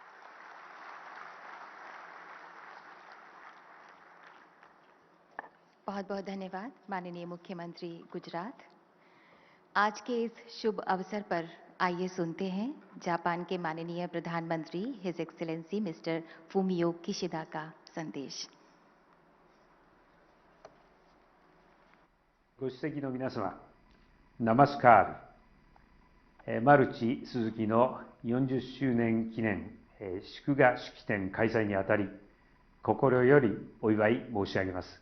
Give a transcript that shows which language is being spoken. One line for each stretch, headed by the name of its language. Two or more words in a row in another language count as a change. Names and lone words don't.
Hindi: बहुत बहुत धन्यवाद माननीय मुख्यमंत्री गुजरात। आज के इस शुभ अवसर पर आइए सुनते हैं जापान के माननीय प्रधानमंत्री
English: His Excellency Mister
Hindi: फूमियो किशिदा का संदेश।
Japanese: ご出席の皆様、ナマスカール。マルチ・スズキの40周年記念祝賀式典開催にあたり、心よりお祝い申し上げます。